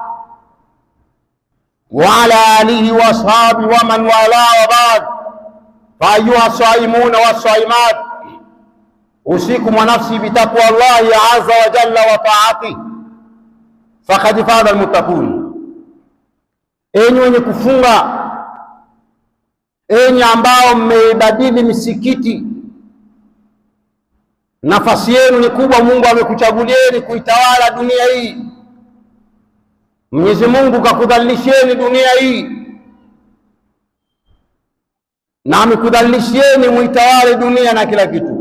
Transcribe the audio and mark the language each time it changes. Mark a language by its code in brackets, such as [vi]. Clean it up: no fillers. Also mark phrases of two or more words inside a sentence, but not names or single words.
[ar] وعلى آله وأصحابه ومن والاه وبعد. فأيها الصائمون والصائمات أوصيكم ونفسي بتقوى الله عز وجل وطاعته فقد فاز المتقون. [sw] Enyi wenye kufunga, enyi ambao mmeibadili misikiti, nafasi yenu ni kubwa. Mungu amekuchagulieni kuitawala dunia hii. Mwenyezi Mungu kakudhalilisheni dunia hii na amekudhalilishieni muitawale dunia na kila kitu.